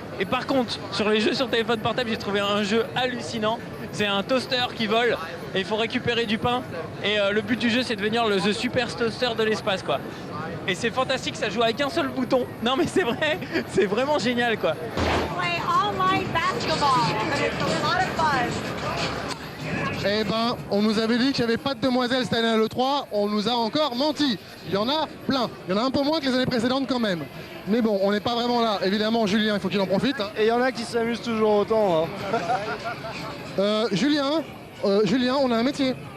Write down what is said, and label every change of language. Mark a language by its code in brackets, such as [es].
[fr] Et par contre, sur les jeux sur téléphone portable, j'ai trouvé un jeu hallucinant. C'est un toaster qui vole et il faut récupérer du pain. Et le but du jeu, c'est de devenir le The Super Toaster de l'espace, quoi. Et c'est fantastique, ça joue avec un seul bouton. Non mais c'est vrai, c'est vraiment génial quoi. [en] Play online basketball, and it's a lot of fun. [fr] Eh ben, on nous avait dit qu'il n'y avait pas de demoiselles cette année à l'E3, on nous a encore menti. Il y en a plein, il y en a un peu moins que les années précédentes quand même. Mais bon, on n'est pas vraiment là. Évidemment, Julien, il faut qu'il en profite. Hein. Et il y en a qui s'amusent toujours autant. Hein. Julien, on a un métier.